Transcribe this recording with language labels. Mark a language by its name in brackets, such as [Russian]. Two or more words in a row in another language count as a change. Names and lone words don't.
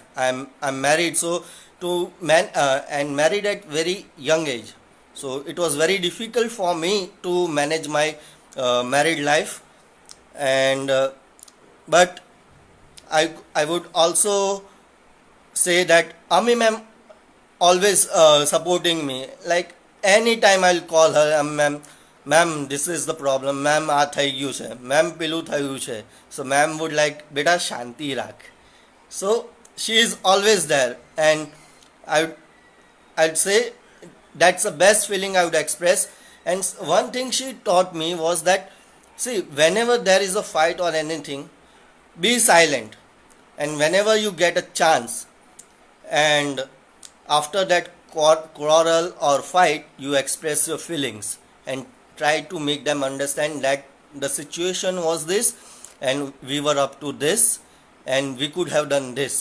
[English] I'm married, so to man and married at very young age, so it was very difficult for me to manage my married life. And but I would also say that Ami ma'am always supporting me. Like anytime I'll call her, ma'am, this is the problem. Ma'am, [Gujarati] આ થઈ ગયું છે. Ma'am, પેલું થયું છે. [English] So ma'am would like, [Gujarati] બેટા શાંતિ રાખ. [English] So she is always there, and I'd say that's the best feeling I would express. And one thing she taught me was that, see, whenever there is a fight or anything, be silent, and whenever you get a chance, and after that quarrel or fight, you express your feelings and try to make them understand that the situation was this, and we were up to this, and we could have done this.